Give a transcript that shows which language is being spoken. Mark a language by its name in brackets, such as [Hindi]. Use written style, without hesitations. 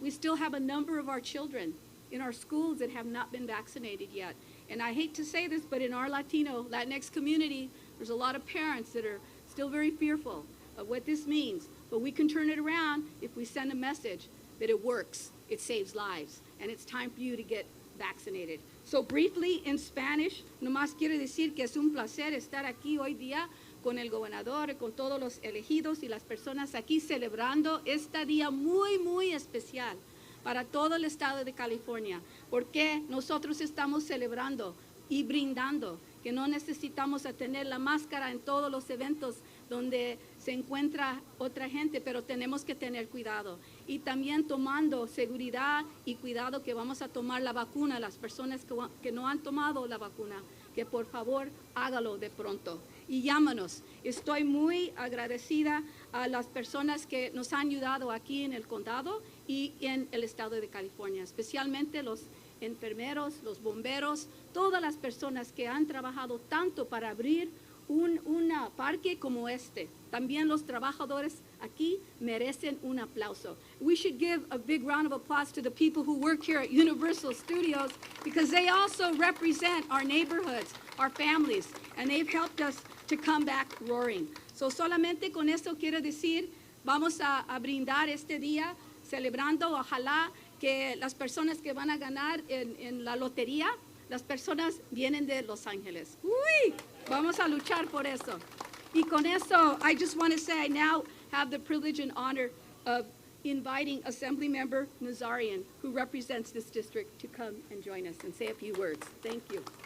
[English] We still have a number of our children in our schools that have not been vaccinated yet. And I hate to say this, but in our Latinx community, there's a lot of parents that are still very fearful of what this means. But we can turn it around if we send a message that it works, it saves lives, and it's time for you to get vaccinated. So briefly, in Spanish, [Spanish] nomás quiero decir que es un placer estar aquí hoy día con el gobernador, con todos los elegidos y las personas aquí celebrando este día muy, muy especial para todo el estado de California, porque nosotros estamos celebrando y brindando que no necesitamos tener la máscara en todos los eventos donde se encuentra otra gente, pero tenemos que tener cuidado. Y también tomando seguridad y cuidado que vamos a tomar la vacuna, las personas que no han tomado la vacuna, que por favor hágalo de pronto. Y llámanos. Estoy muy agradecida a las personas que nos han ayudado aquí en el condado y en el estado de California, especialmente los enfermeros, los bomberos, todas las personas que han trabajado tanto para abrir un parque como este. También los trabajadores aquí merecen un aplauso. [English] We should give a big round of applause to the people who work here at Universal Studios because they also represent our neighborhoods, our families, and they've helped us to come back roaring. [Spanish] So solamente con esto quiero decir, vamos a brindar este día celebrando, ojalá que las personas que van a ganar en la lotería, las personas vienen de Los Ángeles. ¡Uy! Vamos a luchar por eso. Y con eso, [English] I just want to say I now have the privilege and honor of inviting Assemblymember Nazarian, who represents this district, to come and join us and say a few words. Thank you.